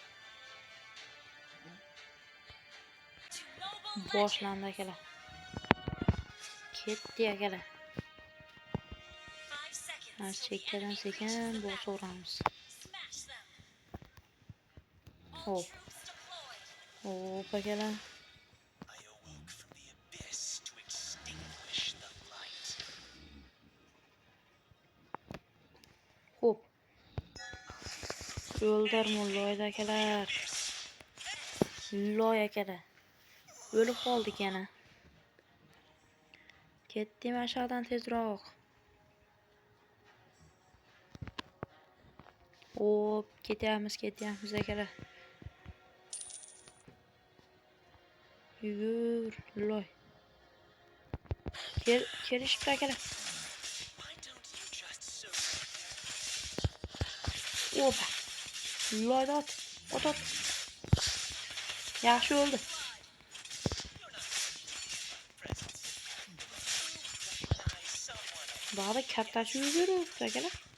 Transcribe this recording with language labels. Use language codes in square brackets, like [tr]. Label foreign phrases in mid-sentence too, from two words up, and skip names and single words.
[uz] Boshlandi akalar. Ketdi akalar. Chekkadan sekin bosaveramiz. Hop. Hop akalar. [en] I awoke from the abyss to extinguish the light. [uz] Hop. O'ldirmi loyda akalar. Loy akalar. O'lib qoldik yana. Ketdim aşağıdan tezroq. Hop, ketyapmiz akalar. Yugur, loy. Kelishibdi akalar. [en] Why don't you just [uz] Opa. Loyda ot. Yaxshi o'ldi. Bari kattasi yuguribdi akalar.